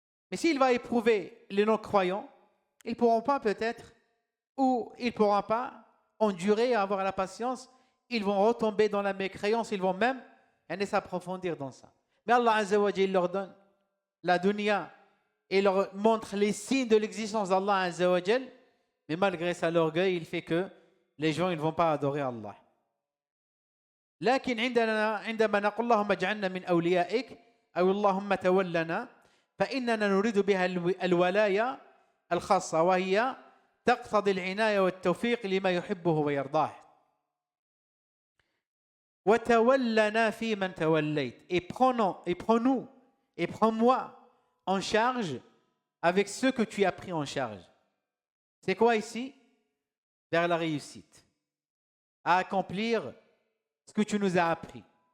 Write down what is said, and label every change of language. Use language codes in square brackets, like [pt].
[fr] Mais s'il va éprouver les non-croyants, ils ne pourront pas peut-être, ou ils ne pourront pas endurer et avoir la patience, ils vont retomber dans la mécréance, ils vont même s'approfondir dans ça. Mais Allah Azza wa Jalla leur donne la dunya et leur montre les signes de l'existence d'Allah Azza wa Jalla, mais malgré ça, l'orgueil, il fait que les gens ils ne vont pas adorer Allah. [ar] لكن عندما نقول اللهم اجعلنا من أوليائك أو اللهم تولنا فإننا نريد بها الولاية الخاصة وهي تقتضي العناية والتوفيق لما يحبه ويرضاه. وَتَوَلَّنَا فِي مَنْ تَوَلَّيْتَ. [fr] Et prends-nous, et prends-moi en charge avec ceux que tu as pris en charge. C'est quoi ici? Vers la réussite. À accomplir ce que tu nous as appris.